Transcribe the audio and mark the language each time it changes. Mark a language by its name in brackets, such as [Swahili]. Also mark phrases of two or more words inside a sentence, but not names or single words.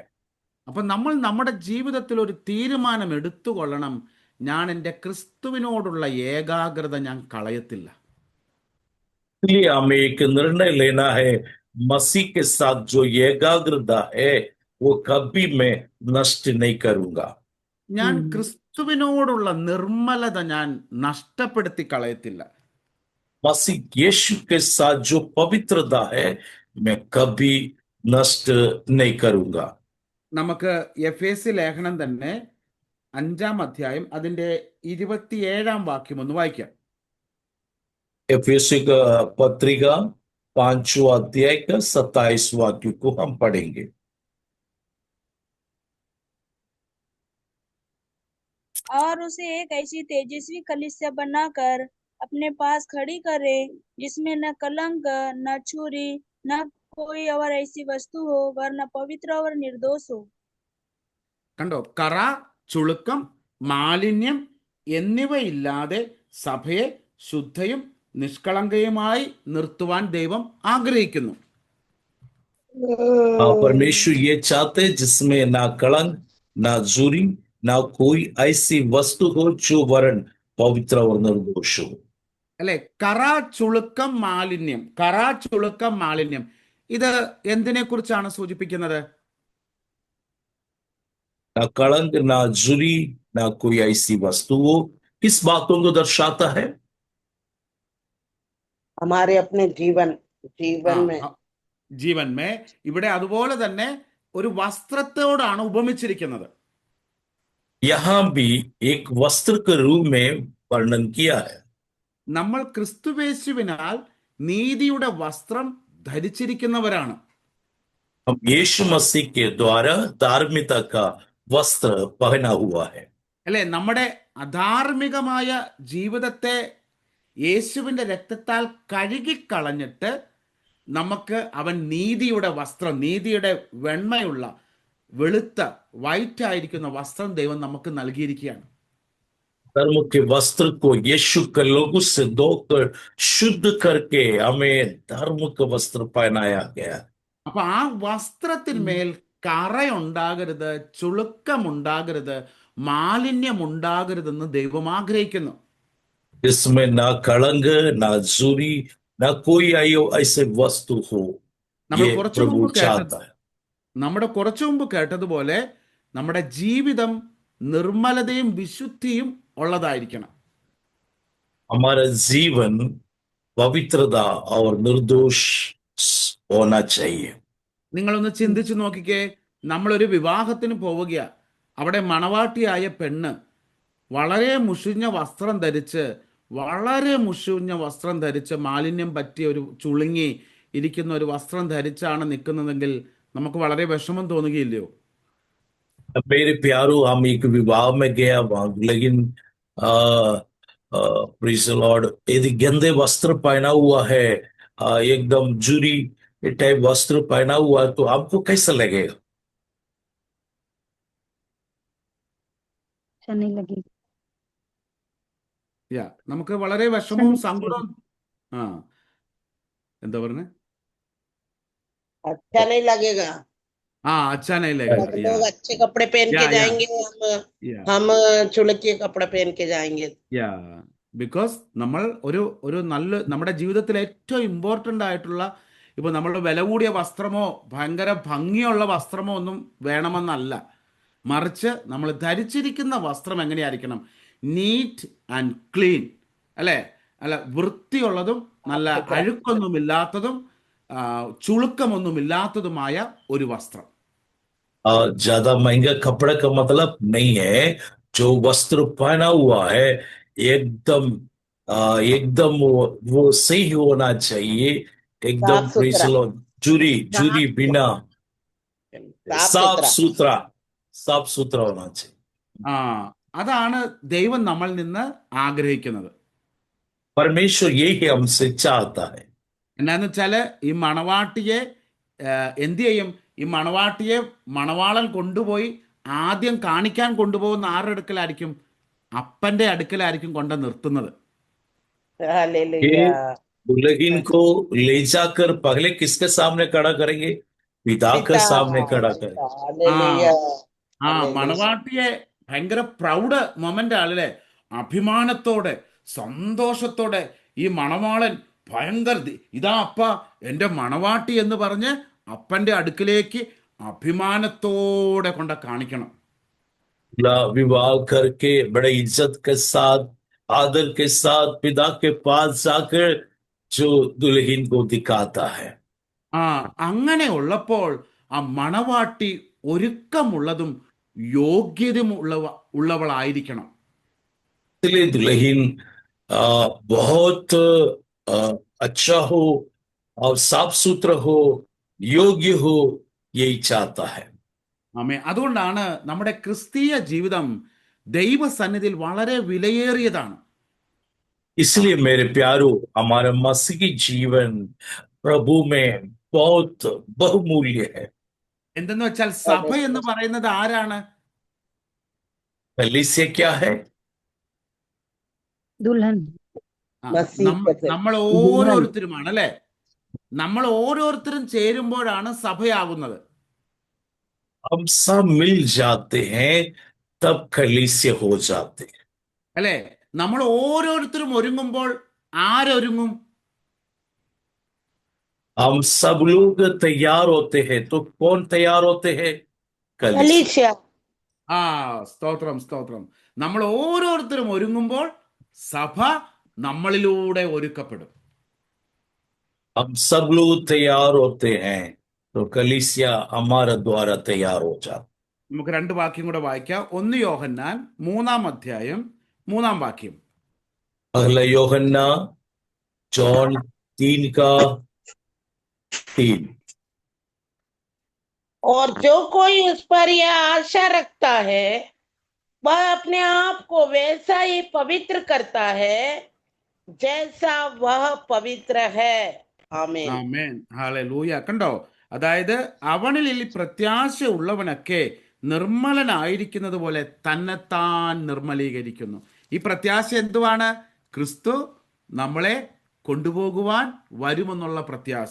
[Malayalam] അപ്പം നമ്മൾ നമ്മുടെ ജീവിതത്തിൽ ഒരു തീരുമാനം എടുത്തുകൊള്ളണം, ഞാൻ എൻ്റെ ക്രിസ്തുവിനോടുള്ള ഏകാഗ്രത ഞാൻ കളയത്തില്ല. [Hindi] इसलिए हमें एक निर्णय लेना है, मसीह के साथ जो एकाग्रता है वो कभी मैं नष्ट नहीं करूंगा। [Malayalam] ഞാൻ ക്രിസ്തുവിനോടുള്ള നിർമ്മലത ഞാൻ നഷ്ടപ്പെടുത്തി കളയത്തില്ല. [Hindi] मसीह यीशु के साथ जो पवित्रता है मैं कभी नष्ट नहीं करूंगा। [Malayalam] നമുക്ക് എഫേസ്യ ലേഖനം തന്നെ 5-ാം അധ്യായം അതിന്റെ 27-ാം വാക്യം ഒന്ന് വായിക്കാം. [Hindi] एफेसी का पत्रिका 5वां अध्याय का 27 वाक्य को हम पढ़ेंगे। और उसे एक ऐसी तेजस्वी कलीसिया बनाकर अपने पास खड़ी करे, जिसमें न कलंक, न छुरी, न कोई और ऐसी वस्तु हो, वरन पवित्र और निर्दोष हो। [Malayalam] കണ്ടോ, കറ, ചുളുക്കം, മാലിന്യം എന്നിവയില്ലാതെ സഭയെ ശുദ്ധയും നിഷ്കളങ്കയുമായി നിർത്തുവാൻ ദൈവം ആഗ്രഹിക്കുന്നു. [Hindi] परमेश्वर ये चाहते जिसमें ना कलंक, ना झुरी, ना कोई ऐसी वस्तु हो जो वरन पवित्र और निर्दोष हो। [Malayalam] അല്ലെ, കറ, ചുളുക്കം, മാലിന്യം. കറ, ചുളുക്കം, മാലിന്യം, ഇത് എന്തിനെ കുറിച്ചാണ് സൂചിപ്പിക്കുന്നത്? [Hindi] ना कलंक, ना झुरी, ना कोई ऐसी वस्तु हो, किस बातों को दर्शाता है? हमारे अपने जीवन में [Malayalam] ജീവന്മേ. ഇവിടെ അതുപോലെ തന്നെ ഒരു വസ്ത്രത്തോടാണ് ഉപമിച്ചിരിക്കുന്നത്. [Hindi] यहां भी एक वस्त्र के रूप में वर्णन किया है। [Malayalam] നമ്മൾ ക്രിസ്തുവേശുവിനാൽ നീതിയുടെ വസ്ത്രം ധരിച്ചിരിക്കുന്നവരാണ്. [Hindi] हम यीशु मसीह के द्वारा धार्मिकता का वस्त्र पहना हुआ है। [Malayalam] അല്ലെ, നമ്മുടെ അധാർമികമായ ജീവിതത്തെ യേശുവിന്റെ രക്തത്താൽ കഴുകിക്കളഞ്ഞിട്ട് നമുക്ക് അവൻ നീതിയുടെ വസ്ത്രം, നീതിയുടെ വെണ്മയുള്ള വെളുത്ത വൈറ്റ് ആയിരിക്കുന്ന വസ്ത്രം ദൈവം നമുക്ക് നൽകിയിരിക്കുകയാണ്. [Hindi] धर्म के वस्त्र को यीशु के लोगों से धोकर शुद्ध करके हमें धर्म का वस्त्र पहनाया गया। [Malayalam] അപ്പൊ ആ വസ്ത്രത്തിന്മേൽ കറയുണ്ടാകരുത്, ചുളുക്കമുണ്ടാകരുത്, മാലിന്യമുണ്ടാകരുതെന്ന് ദൈവം ആഗ്രഹിക്കുന്നു. [Hindi] इसमें ना कलंक, ना झुर्री, ना कोई आयो ऐसे वस्तु हो, [Malayalam] നമ്മൾ [Hindi] ये [Malayalam] കുറച്ചു [Hindi] प्रभु [Malayalam] മുമ്പ് കേട്ടത് [Hindi] चाहता है। [Malayalam] കുറച്ചു മുമ്പ് കേട്ടതുപോലെ നമ്മുടെ ജീവിതം നിർമ്മലതയും വിശുദ്ധിയും ഉള്ളതായിരിക്കണം. [Hindi] हमारा जीवन पवित्रता और निर्दोष होना चाहिए। [Malayalam] നിങ്ങളൊന്ന് ചിന്തിച്ചു നോക്കിക്കേ, നമ്മളൊരു വിവാഹത്തിന് പോവുക, അവിടെ മണവാട്ടിയായ പെണ്ണ് വളരെ മുഷിഞ്ഞ വസ്ത്രം ധരിച്ച് മാലിന്യം പറ്റിയ ഒരു ചുളുങ്ങി ഇരിക്കുന്ന ഒരു വസ്ത്രം ധരിച്ചാണ് നിൽക്കുന്നതെങ്കിൽ നമുക്ക് വളരെ വിഷമം തോന്നുകയില്ലയോ? [Hindi] मेरे प्यारो, हम एक विवाह में गया वहां, लेकिन [English] praise the Lord, [Hindi] यदि गंदे वस्त्र पहना हुआ है, एकदम जुरी टाइप वस्त्र पहना हुआ है, तो आपको कैसा लगेगा? अच्छा नहीं लगेगा। [Malayalam] നമുക്ക് വളരെ വിഷമവും സങ്കടവും. എന്താ പറഞ്ഞേ? [Hindi] अच्छा नहीं लगेगा। अच्छा नहीं लगेगा। लोग अच्छे कपड़े पहन के जाएंगे, हम चुलके कपड़े पहन के जाएंगे। [Malayalam] ബിക്കോസ് നമ്മൾ ഒരു നല്ല നമ്മുടെ ജീവിതത്തിൽ ഏറ്റവും ഇമ്പോർട്ടൻ്റ് ആയിട്ടുള്ള, ഇപ്പോൾ നമ്മൾ വില കൂടിയ വസ്ത്രമോ ഭയങ്കര ഭംഗിയുള്ള വസ്ത്രമോ ഒന്നും വേണമെന്നല്ല, മറിച്ച് നമ്മൾ ധരിച്ചിരിക്കുന്ന വസ്ത്രം എങ്ങനെയായിരിക്കണം? [English] neat and clean, അല്ലേ? [Malayalam] അല്ല, വൃത്തിയുള്ളതും നല്ല അഴുക്കൊന്നുമില്ലാത്തതും ചുളുക്കമൊന്നുമില്ലാത്തതുമായ ഒരു വസ്ത്രം. [Hindi] ज्यादा महंगा कपड़ा का मतलब नहीं है, जो वस्त्र पहना हुआ है एकदम एकदम वो सही होना चाहिए, एकदम [English] praise the Lord, [Hindi] जुरी बिना साफ सुथरा होना चाहिए। [Malayalam] അതാണ് ദൈവം നമ്മളിൽ നിന്ന് ആഗ്രഹിക്കുന്നത്. [Hindi] परमेश्वर यही हमसे चाहता है। [Malayalam] എന്നാന്ന് വെച്ചാല് ഈ മണവാട്ടിയെ എന്ത് ചെയ്യും? ഈ മണവാട്ടിയെ മണവാളൻ കൊണ്ടുപോയി ആദ്യം കാണിക്കാൻ കൊണ്ടുപോകുന്ന ആരുടെ അടുക്കലായിരിക്കും? അപ്പന്റെ അടുക്കലായിരിക്കും കൊണ്ട് നിർത്തുന്നത്. [Hindi] दुल्हन को ले जाकर पहले किसके सामने खड़ा करेंगे? पिता के सामने खड़ा करेंगे। [Malayalam] മണവാട്ടിയെ ഭയങ്കര [English] proud moment [Malayalam] ആണല്ലേ? അഭിമാനത്തോടെ സന്തോഷത്തോടെ ഈ മണവാളൻ ഭയങ്കര ഇതാ അപ്പ എൻ്റെ മണവാട്ടി എന്ന് പറഞ്ഞ് അപ്പന്റെ അടുക്കിലേക്ക് അഭിമാനത്തോടെ കൊണ്ട് കാണിക്കണം. [Hindi] विवाह करके बड़े इज्जत के साथ, आदर के साथ पिता के पास जाकर जो दुल्हन को दिखाता है। [Malayalam] അങ്ങനെ ഉള്ളപ്പോൾ ആ മണവാട്ടി ഒരുക്കമുള്ളതും യോഗ്യതയും ഉള്ളവളായിരിക്കണം. [Hindi] इसलिए दुल्हन बहुत अच्छा हो और साफ सुथरा हो, योग्य हो, यही चाहता है। [Malayalam] അതുകൊണ്ടാണ് നമ്മുടെ ക്രിസ്തീയ ജീവിതം ദൈവസന്നിധിയിൽ വളരെ വിലയേറിയതാണ്. [Hindi] इसलिए मेरे प्यारो, हमारा मसीही जीवन प्रभु में बहुत बहुमूल्य है। [Malayalam] എന്തെന്ന് വെച്ചാൽ സഭ എന്ന് പറയുന്നത് ആരാണ്? [Hindi] कलीसिया क्या है? दुल्हन। [Malayalam] നമ്മൾ ഓരോരുത്തരുമാണ്, അല്ലെ? നമ്മൾ ഓരോരുത്തരും ചേരുമ്പോഴാണ് സഭയാകുന്നത്. [Hindi] हम सब मिल जाते हैं तब कलीसिया हो जाते हैं, [Malayalam] അല്ലെ? നമ്മൾ ഓരോരുത്തരും ഒരുങ്ങുമ്പോൾ ആരൊരുങ്ങും? [Hindi] हम सब लोग तैयार होते हैं तो कौन तैयार होते हैं? कलीसिया। [Malayalam] സ്തോത്രം. നമ്മൾ ഓരോരുത്തരും ഒരുങ്ങുമ്പോൾ സഭ നമ്മളിലൂടെ ഒരുക്കപ്പെടും. [Hindi] हम सब लोग तैयार होते हैं तो कलीसिया हमारे द्वारा तैयार हो जाता। [Malayalam] നമുക്ക് രണ്ട് വാക്യം കൂടെ വായിക്കാം. 1 യോഹന്നാൻ 3-ാം അധ്യായം 3-ാം വാക്യം. [Hindi] अगला यूहन्ना जॉन 3:3। और जो कोई उस पर यह आशा रखता है वह अपने आप को वैसा ही पवित्र करता है जैसा वह पवित्र है। [Malayalam] ആമേൻ. ഹല്ലേലൂയ. കണ്ടോ? അതായത് അവനിൽ ഈ പ്രത്യാശ ഉള്ളവനൊക്കെ നിർമ്മലനായിരിക്കുന്നത് പോലെ തന്നെത്താൻ നിർമ്മലീകരിക്കുന്നു. ഈ പ്രത്യാശ എന്തുവാണ്? ക്രിസ്തു നമ്മളെ കൊണ്ടുപോകുവാൻ വരുമെന്നുള്ള പ്രത്യാശ.